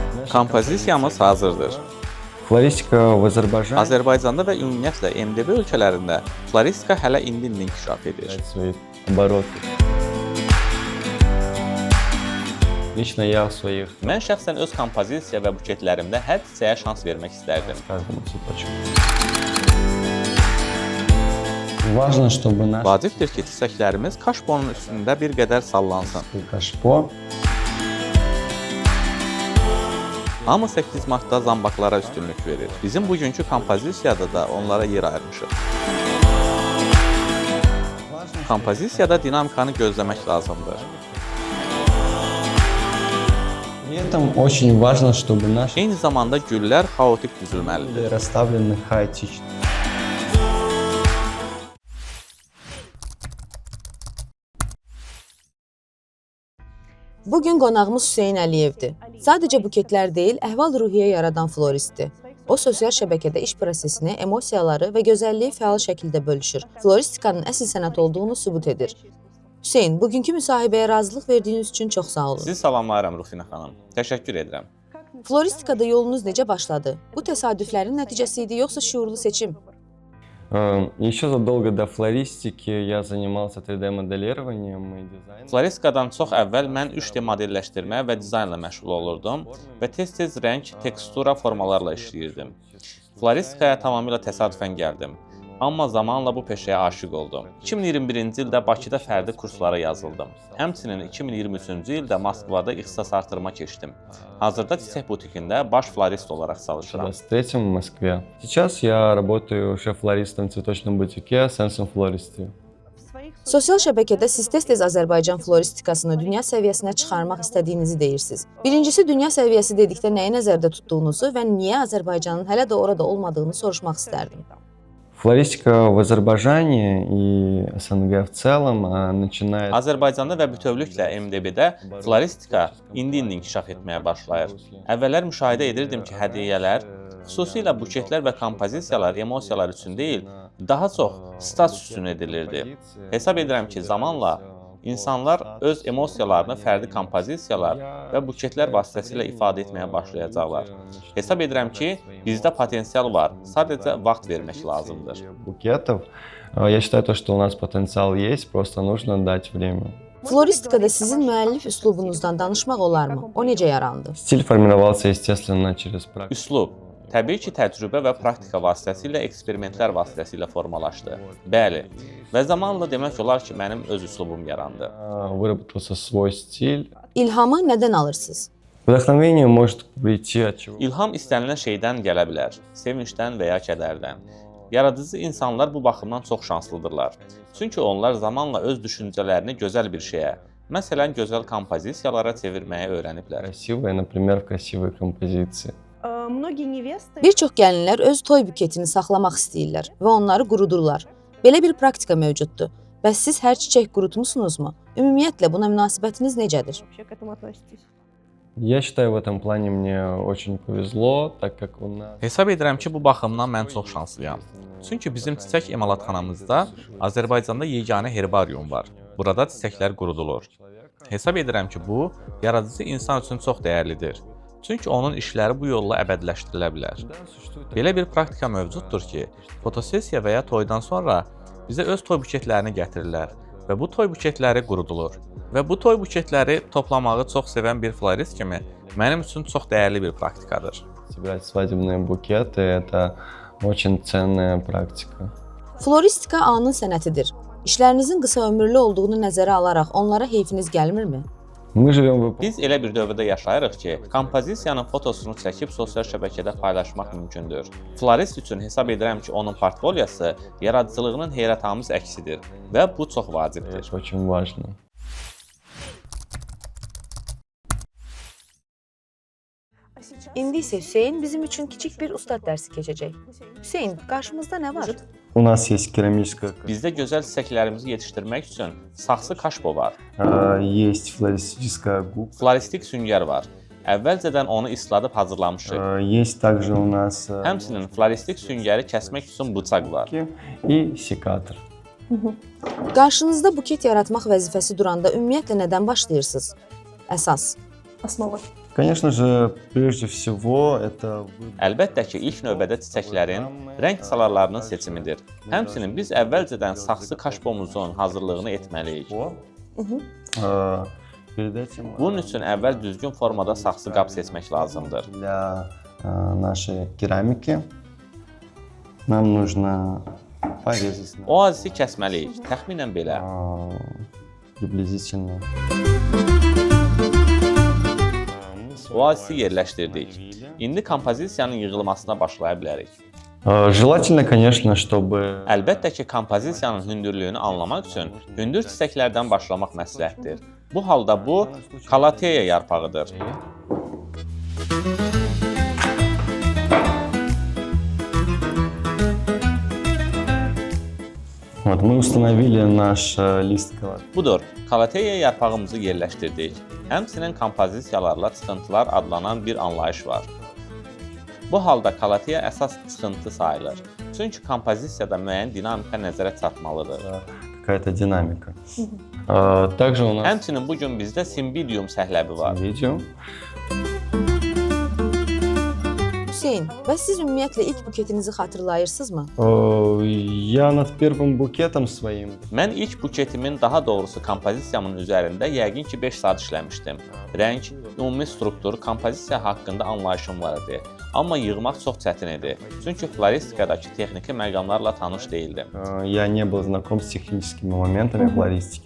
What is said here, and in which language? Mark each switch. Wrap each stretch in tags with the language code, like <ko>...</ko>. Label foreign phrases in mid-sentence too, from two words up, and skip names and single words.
<az>Kompozisiyamız hazırdır. Floristika в Azərbaycan Azərbaycanda və ümumiyyətlə MDB ölkələrində floristika hələ indi inkişaf edir.</az> <ru>свои обороты. Лично я в своих</ru> <az>Mən şəxsən öz kompozisiya və buketlərimdə hər çiçəyə şans vermək istərdim.</az> <ru>каждому цветочку. Важно, чтобы наш</ru> <az>Vacibdir ki, çiçəklərimiz kaşbonun üstündə bir qədər sallansın.</az> <ru>кашпо</ru> <az>Hamı 8 martda zambaqlara üstünlük verir. Bizim bugünkü kompozisiyada da onlara yer ayırmışıq. Kompozisiyada dinamikanı gözləmək lazımdır. При этом очень важно, чтобы наши Eyni zamanda güllər xaotik düzülməlidir. расставлены хаотично. Bugün qonağımız Hüseyn Əliyevdir. Sadəcə buketlər deyil, əhval-ruhiyyə yaradan floristdir. O, sosial şəbəkədə iş prosesini, emosiyaları və gözəlliyi fəal şəkildə bölüşür. Floristikanın əsl sənət olduğunu sübut edir. Hüseyn, bugünkü müsahibəyə razılıq verdiyiniz üçün çox sağ olun. Sizi salamlayıram Rufina xanım. Təşəkkür edirəm. Floristikada yolunuz necə başladı? Bu təsadüflərin nəticəsi idi, yoxsa şuurlu seçim?</az> <ru>Еще задолго до флористики я занимался 3D-моделированием и дизайном.</ru> <az>Floristikadan çox əvvəl mən 3D modelləşdirmə və dizaynla məşğul olurdum və tez-tez rəng, tekstura, formalarla işləyirdim. Floristikaya tamamilə təsadüfən gəldim. Amma zamanla bu peşəyə aşiq oldum. 2021-ci ildə Bakıda fərdi kurslara yazıldım. Həmçinin 2023-cü ildə Moskvada ixtisas artırma keçdim. Hazırda çiçək butikində baş florist olaraq çalışıram.</az> <ru>В 23-м в Москве. Сейчас я работаю шеф-флористом в цветочном бутике Sense Floristry.</ru> <az>Sosial şəbəkədə siz tez-tez Azərbaycan floristikasını dünya səviyyəsinə çıxarmaq istədiyinizi deyirsiniz. Birincisi, dünya səviyyəsi dedikdə nəyi nəzərdə tutduğunuzu və niyə Azərbaycanın hələ də orada olmadığını soruşmaq istərdim.</az> <ru>Флористика в Азербайджане и СНГ в целом начинает...</ru> <az>Azərbaycanda və bütövlüklə MDB-də floristika indi inkişaf etməyə başlayır. Əvvəllər müşahidə edirdim ki, hədiyyələr, xüsusilə buketlər və kompozisiyalar emosiyalar üçün deyil, daha çox status üçün edilirdi. Hesab edirəm ki, zamanla İnsanlar öz emosiyalarını fərdi kompozisiyalar və buketlər vasitəsilə ifadə etməyə başlayacaqlar. Hesab edirəm ki, bizdə potensial var, sadəcə vaxt vermək lazımdır.</az> <ru>Букетов. Я считаю, что у нас потенциал есть, просто нужно дать время.</ru> <az>Floristikada sizin müəllif üslubunuzdan danışmaq olarmı? O necə yarandı?</az> <ru>Стиль формировался, естественно, через практику.</ru> <az>Üslub, təbii ki, təcrübə və praktika vasitəsilə, eksperimentlər vasitəsilə formalaşdı. Bəli, və zamanla demək olar ki, mənim öz üslubum yarandı.</az> <ru>Выработался свой стиль.</ru> <az>İlhamı nədən alırsınız?</az> <ru>Вдохновение может прийти от чего?</ru> <az>İlham istənilən şeydən gələ bilər, sevincdən və ya kədərdən. Yaradıcı insanlar bu baxımdan çox şanslıdırlar. Çünki onlar zamanla öz düşüncələrini gözəl bir şeyə, məsələn, gözəl kompozisiyalara çevirməyə öyrəniblər.</az> <ru>Красивые, например, в красивой композиции.</ru> <az>Bir çox gəlinlər öz toy buketini saxlamaq istəyirlər və onları qurudurlar. Belə bir praktika mövcuddur. Bəs siz hər çiçək qurutmusunuzmu? Ümumiyyətlə buna münasibətiniz necədir?</az> <ru>Я считаю, в этом плане мне очень повезло, так как у нас...</ru> <az>Hesab edirəm ki, bu baxımdan mən çox şanslıyam. Çünki bizim çiçək emalatxanamızda Azərbaycanda yeganə herbarium var. Burada çiçəklər qurudulur. Hesab edirəm ki, bu, yaradıcı insan üçün çox dəyərlidir. Çünki onun işləri bu yolla əbədiləşdirilə bilər. Belə bir praktika mövcuddur ki, fotosesiya və ya toydan sonra bizə öz toy buketlərini gətirirlər və bu toy buketləri qurudulur. Və bu toy buketləri toplamağı çox sevən bir florist kimi mənim üçün çox dəyərli bir praktikadır.</az> <ru>Собирать свадебные букеты – это очень ценная практика.</ru> <az>Floristika anın sənətidir. İşlərinizin qısa ömürlü olduğunu nəzərə alaraq onlara heyfiniz gəlmirmi?</az> <ru>Мы живем в эпоху</ru> <az>Biz elə bir dövrdə yaşayırıq ki, kompozisiyanın fotosunu çəkib sosial şəbəkədə paylaşmaq mümkündür. Florist üçün hesab edirəm ki, onun portfolyosu yaradıcılığının heyrətamiz əksidir və bu çox vacibdir.</az> <ru>это очень важно.</ru> <az>İndi isə Hüseyn bizim üçün kiçik bir ustad dərsi keçəcək. Hüseyn, qarşımızda nə var?</az> <ru>У нас есть керамическая,</ru> <az>Bizdə gözəl çiçəklərimizi yetişdirmək üçün saxsı kaşbo var,</az> <ru>есть флористическая губка,</ru> <az>floristik süngər var. Əvvəlcədən onu isladıb hazırlamışıq.</az> <ru>есть также у нас</ru> <az>Həmçinin floristik süngəri kəsmək üçün bıçaq var.</az> <ru>и секатор.</ru> <az>Qarşınızda buket yaratmaq vəzifəsi duranda ümumiyyətlə nədən başlayırsınız? Əsas.</az> <ru>Основа. Конечно же, прежде всего, это</ru> <az>Əlbəttə ki, ilk növbədə çiçəklərin rəng salarlarının seçimidir. Həmçinin biz əvvəlcədən saxsı kaşbomuzun hazırlığını etməliyik.</az> <ru>Перед этим</ru> <az>Bunun üçün əvvəl düzgün formada saxsı qab seçmək lazımdır.</az> <ru>для нашей керамики нам нужно порезать</ru> <az>Oazisi kəsməliyik, təxminən belə.</az> <ru>приблизительно.</ru> <az>Oazisi yerləşdirdik. İndi kompozisiyanın yığılmasına başlaya bilərik.</az> <ru>Желательно, конечно, чтобы</ru> <az>Əlbəttə ki, kompozisiyanın hündürlüyünü anlamaq üçün hündür çiçəklərdən başlamaq məsləhətdir. Bu halda bu kalateya yarpağıdır.</az> <ru>вот, мы установили наш лист колоды.</ru> <az>Budur, kalateya yarpağımızı yerləşdirdik. Həmçinin kompozisiyalarla çıxıntılar adlanan bir anlayış var. Bu halda kalateya əsas çıxıntı sayılır. Çünki kompozisiyada müəyyən dinamika nəzərə çarpmalıdır.</az> <ru>Какая-то динамика. Также у нас</ru> <az>Həmçinin bu gün bizdə simbidium səhləbi var.</az> <ru>видео.</ru> <az>Hüseyn, bəs siz ümumiyyətlə ilk buketinizi xatırlayırsınızmı?</az> <ru>Я nад первым buketом своим</ru> <az>Mən ilk buketimin, daha doğrusu kompozisiyamın üzərində yəqin ki 5 saat işləmişdim. Rəng, ümumi struktur, kompozisiya haqqında anlayışım var idi. Amma yığmaq çox çətin idi. Çünki floristikadakı texniki məqamlarla tanış değildim.</az> <ru>Я не был знаком с техническими моментами флористики.</ru>